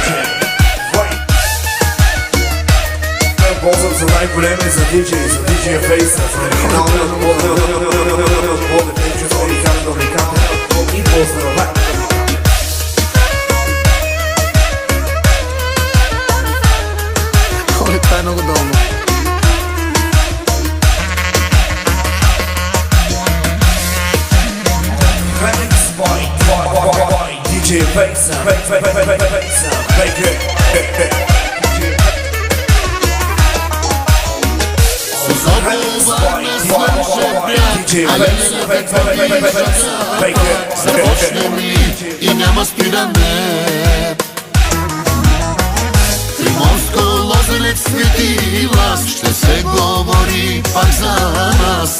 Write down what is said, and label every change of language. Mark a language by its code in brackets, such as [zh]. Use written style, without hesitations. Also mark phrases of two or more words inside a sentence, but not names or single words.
[bg] Ползвам за най-големи за DJ Facer. И поздравя. Оле, това е много долно. [en] DJ Facer, make it. [bg] Започнем ли и няма спиране? Приморско, Лозенец, Свети Лаз, ще се говори пак за нас.